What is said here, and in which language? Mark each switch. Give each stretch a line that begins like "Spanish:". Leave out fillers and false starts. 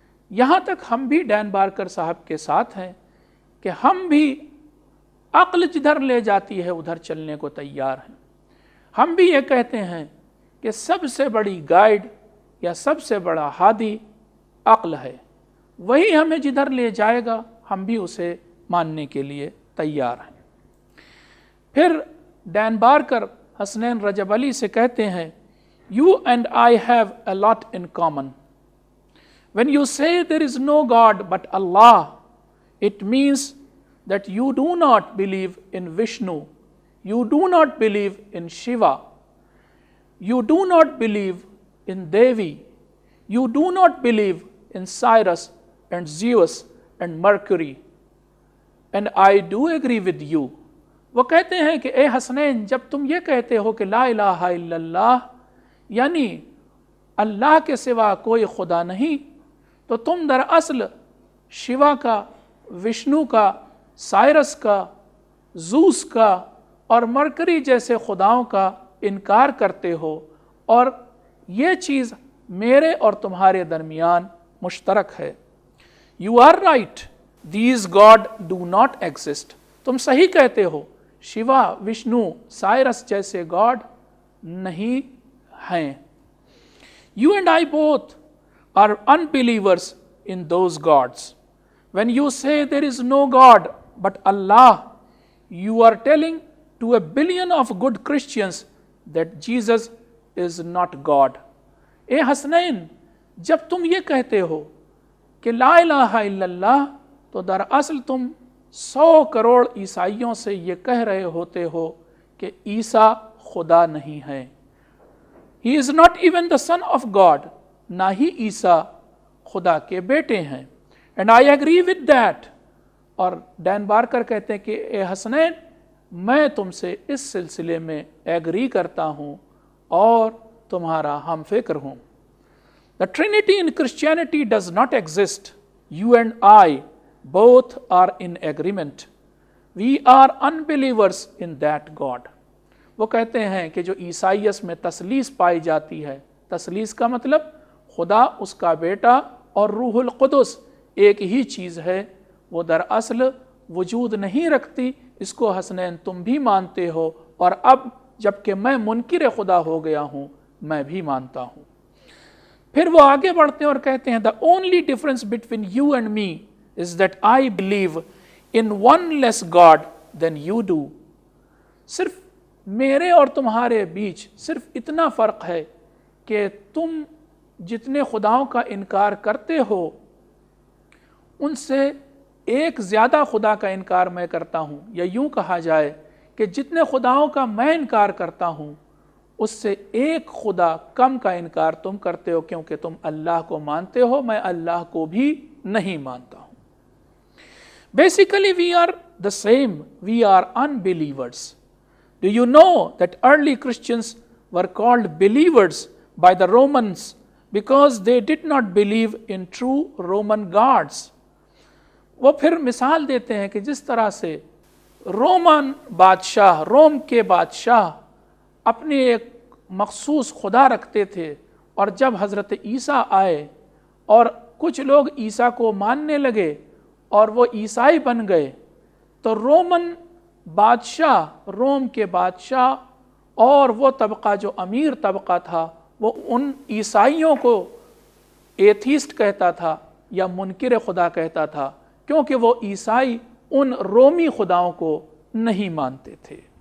Urdu: یہاں تک ہم بھی ڈین بارکر صاحب کے ساتھ ہیں کہ ہم بھی عقل جدھر لے جاتی ہے ادھر چلنے کو تیار ہیں۔ ہم بھی یہ کہتے ہیں کہ سب سے بڑی گائیڈ یا سب سے بڑا ہادی عقل ہے، وہی ہمیں جدھر لے جائے گا ہم بھی اسے ماننے کے لیے تیار ہیں۔ پھر ڈین بارکر حسنین رجب علی سے کہتے ہیں
English: You and I have a lot in common. When you say there is no God but Allah, it means that you do not believe in Vishnu, you do not believe in Shiva, you do not believe in Devi, you do not believe in Cyrus and Zeus and Mercury, and I do agree with you.
Urdu: وہ کہتے ہیں کہ اے حسنین، جب تم یہ کہتے ہو کہ لا الہ الا اللہ یعنی اللہ کے سوا کوئی خدا نہیں، تو تم دراصل شیوا کا، وشنو کا، سائرس کا، زوس کا اور مرکری جیسے خداؤں کا انکار کرتے ہو، اور یہ چیز میرے اور تمہارے درمیان مشترک ہے۔
English: You are right, these God do not exist.
Urdu: تم صحیح کہتے ہو، شیوا، وشنو، سائرس جیسے گاڈ نہیں ہیں۔
English: You and I both are unbelievers in those gods. When you say there is no God but Allah, you are telling to a billion of good Christians that Jesus is not God.
Urdu: اے حسنین، جب تم یہ کہتے ہو کہ لا الہ الا اللہ، تو دراصل تم 100 کروڑ عیسائیوں سے یہ کہہ رہے ہوتے ہو کہ عیسیٰ خدا نہیں ہے۔
English: He is not even the son of God.
Urdu: نہ ہی عیسیٰ خدا کے بیٹے ہیں۔
English: And I agree with that.
Urdu: اور ڈین بارکر کہتے ہیں کہ اے حسنین، میں تم سے اس سلسلے میں ایگری کرتا ہوں اور تمہارا ہم فکر ہوں۔
English: The Trinity in Christianity does not exist. You and I both are in agreement. We are unbelievers in that God.
Urdu: وہ کہتے ہیں کہ جو عیسائیت میں تثلیث پائی جاتی ہے، تثلیث کا مطلب خدا، اس کا بیٹا اور روح القدس ایک ہی چیز ہے، وہ دراصل وجود نہیں رکھتی، اس کو حسنین تم بھی مانتے ہو، اور اب جب کہ میں منکر خدا ہو گیا ہوں میں بھی مانتا ہوں۔ پھر وہ آگے بڑھتے ہیں اور کہتے ہیں
English: the only difference between you and me is that I believe in one less God than you do.
Urdu: صرف میرے اور تمہارے بیچ صرف اتنا فرق ہے کہ تم جتنے خداؤں کا انکار کرتے ہو ان سے ایک زیادہ خدا کا انکار میں کرتا ہوں، یا یوں کہا جائے کہ جتنے خداؤں کا میں انکار کرتا ہوں اس سے ایک خدا کم کا انکار تم کرتے ہو، کیونکہ تم اللہ کو مانتے ہو، میں اللہ کو بھی نہیں مانتا ہوں۔
English: Basically we are the same, we are unbelievers. Do you know that early Christians were called believers by the Romans because they did not believe in true Roman gods?
Urdu: وہ پھر مثال دیتے ہیں کہ جس طرح سے روم کے بادشاہ اپنے ایک مخصوص خدا رکھتے تھے، اور جب حضرت عیسیٰ آئے اور کچھ لوگ عیسیٰ کو ماننے لگے اور وہ عیسائی بن گئے، تو رومن بادشاہ، روم کے بادشاہ اور وہ طبقہ جو امیر طبقہ تھا، وہ ان عیسائیوں کو ایتھیسٹ کہتا تھا یا منکر خدا کہتا تھا، کیونکہ وہ عیسائی ان رومی خداؤں کو نہیں مانتے تھے۔